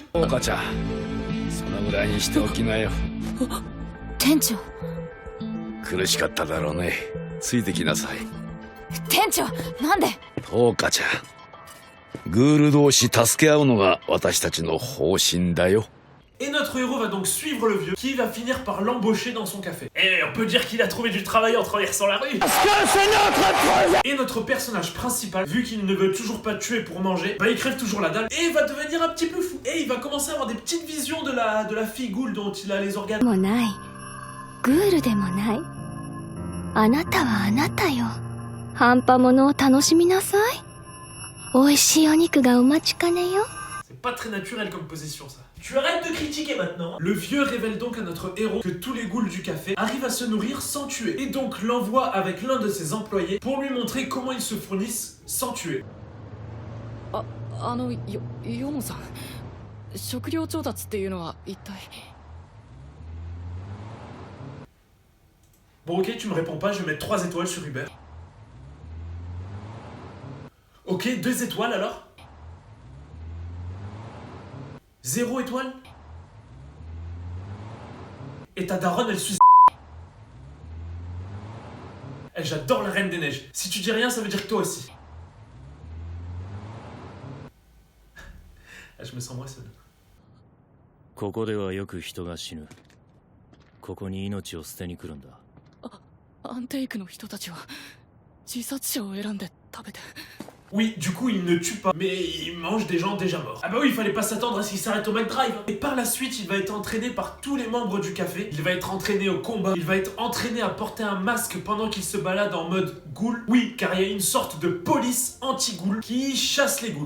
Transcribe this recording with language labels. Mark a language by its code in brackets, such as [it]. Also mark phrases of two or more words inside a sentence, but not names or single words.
[ja] 岡ちゃんそのぐらいにしておきなよ。店長苦しかっただろうね。ついてきなさい。店長なんで岡ちゃんグール同士助け合うのが私たちの方針だよ。 [fr] Et notre héros va donc suivre le vieux qui va finir par l'embaucher dans son café. Et on peut dire qu'il a trouvé du travail en traversant la rue. Et notre personnage principal, vu qu'il ne veut toujours pas tuer pour manger, bah il crève toujours la dalle et va devenir un petit peu fou. Et il va commencer à avoir des petites visions de la fille ghoul dont il a les organes. [ja] もないグールでもないあなたはあなたよ半端ものを楽しみなさい美味しいお肉がお待ちかねよ [fr] C'est pas très naturel comme position ça. Tu arrêtes de critiquer maintenant. Le vieux révèle donc à notre héros que tous les ghouls du café arrivent à se nourrir sans tuer. Et donc l'envoie avec l'un de ses employés pour lui montrer comment ils se fournissent sans tuer. [ja] ヨモさん食料調達っていうのは一体 [fr] Bon ok, tu me réponds pas, je vais mettre 3 étoiles sur Uber. Ok, 2 étoiles alors. 0 étoile. Et ta daronne elle suce. Eh, j'adore la Reine des Neiges. Si tu dis rien, ça veut dire que toi aussi. Ah, je me sens moins seul. [ja] ここではよく人が死ぬ。ここに命を捨てに来るんだ。アンテイクの人たちは自殺者を選んで食べて [fr] Oui, du coup, il ne tue pas, mais il mange des gens déjà morts. Ah bah oui, il fallait pas s'attendre à ce qu'il s'arrête au McDrive. Et par la suite, il va être entraîné par tous les membres du café. Il va être entraîné au combat. Il va être entraîné à porter un masque pendant qu'il se balade en mode ghoul. Oui, car il y a une sorte de police anti-ghoul qui chasse les ghouls.